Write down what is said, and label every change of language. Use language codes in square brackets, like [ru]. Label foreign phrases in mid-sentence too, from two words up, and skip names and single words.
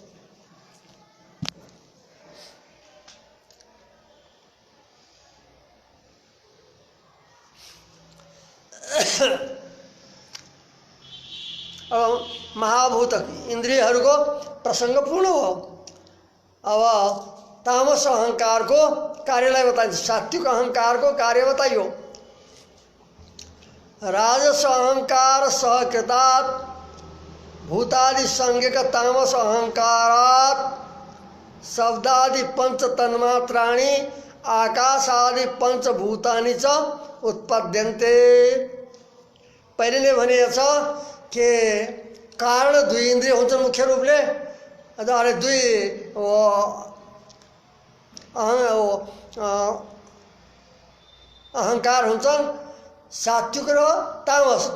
[ne] अब महाभूत इन्द्रियहरूको प्रसङ्ग पूर्ण हो। अब तामस अहंकारको कार्यलाई बताइन्छ, सात्विक अहंकारको कार्य बताइयो। [sa] राजस अहंकार सहकृतात् भूतादि संज्ञक तामस अहंकारात् शब्दादि पंच तन्मात्राणि आकाशादि पंचभूतानि च उत्पद्यन्ते। [ne] पहिले नै भनिएको छ के कारण दुई इन्द्रिय हुन्छन् मुख्य रूपले, अरे दुई अहंकार हुन्छन्, सात्विक र तामस।